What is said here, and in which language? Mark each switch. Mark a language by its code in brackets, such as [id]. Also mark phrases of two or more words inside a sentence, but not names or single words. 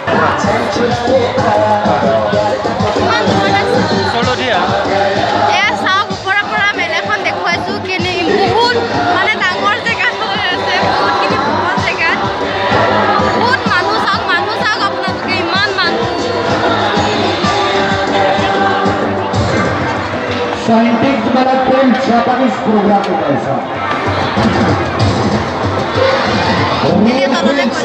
[as] ইমান দূৰত আছে এয়া চাওক ওপৰৰ পৰা মেলাখন দেখুৱাইছোঁ কেনে বহুত মানে ডাঙৰ জেগাত হৈ আছে বহুতখিনি বহল জেগাত বহুত মানুহ চাওক আপোনালোকে ইমান মানুহ [hi] साइंटिस्ट वाला ट्रेन जापानीज प्रोग्राम होता है सर [as] এতিয়া তললৈ